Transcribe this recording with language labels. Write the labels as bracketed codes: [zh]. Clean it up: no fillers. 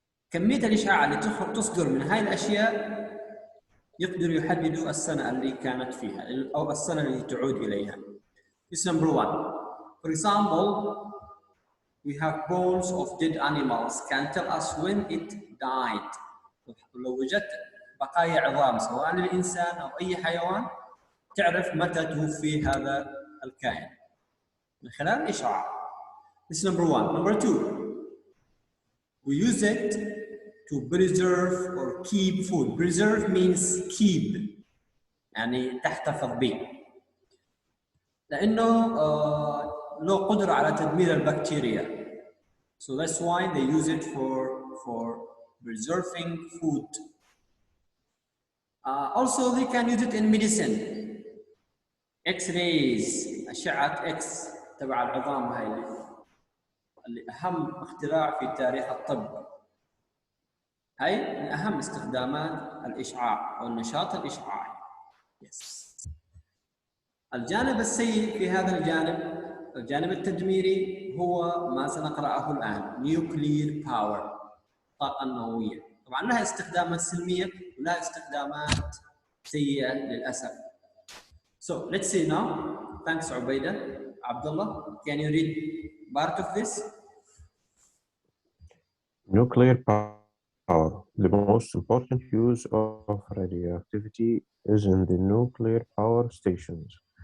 [ar] كمية الإشعاع اللي تصدر من هاي الأشياء يقدروا يحددوا السنة اللي كانت فيها أو السنة اللي تعود إليها. [en] This number one. For example, we have bones of dead animals can tell us when it died. [ar] لو وجدت بقايا عظام سواء للإنسان أو أي حيوان تعرف متى توفي هذا الكائن من خلال الإشعاع. [en] This is number one. Number two, we use it to preserve or keep food. Preserve means keep [ar] يعني تحتفظ به لأنه له قدرة على تدمير البكتيريا. [en] So that's why they use it for preserving food. Also, they can use it in medicine. [ar] X-rays, أشعة X تبع العظام هاي اللي أهم اختراع في تاريخ الطب. هاي من أهم استخدامات الإشعاع أو النشاط الإشعاعي. [en] Yes. [ar] الجانب السيء في هذا الجانب التدميري هو ما سنقرأه الآن، nuclear power، الطاقة النووية. طبعا لها استخدامات سلمية ولها استخدامات سيئة للأسف. [en] So let's see now. Thanks عبيدة. Abdullah, can you read part of this? Nuclear power. The most important use of radioactivity is in the nuclear power stations.